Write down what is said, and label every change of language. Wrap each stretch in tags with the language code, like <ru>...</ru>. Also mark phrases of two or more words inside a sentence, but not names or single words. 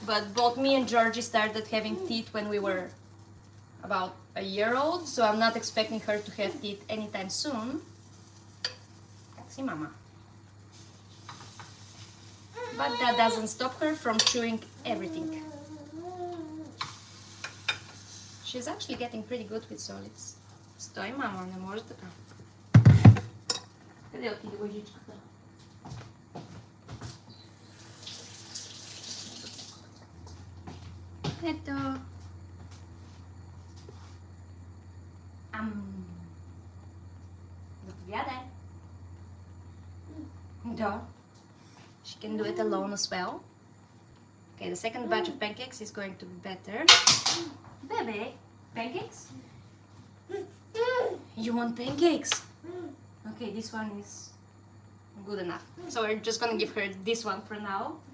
<en>but both me and Georgie started having teeth when we were about a year old, so I'm not expecting her to have teeth anytime soon. See, Mama. But that doesn't stop her from chewing everything. She's actually getting pretty good with solids.</en> <bg>Sтой, мама, не може така. Къде отиде лъжичката? Ето. Заповядай. Да.</bg> <en>She can do it alone as well. Okay, the second batch of pancakes is going to be better. Baby, pancakes? You want pancakes? Okay, this one is good enough. So we're just gonna give her this one for now.</en>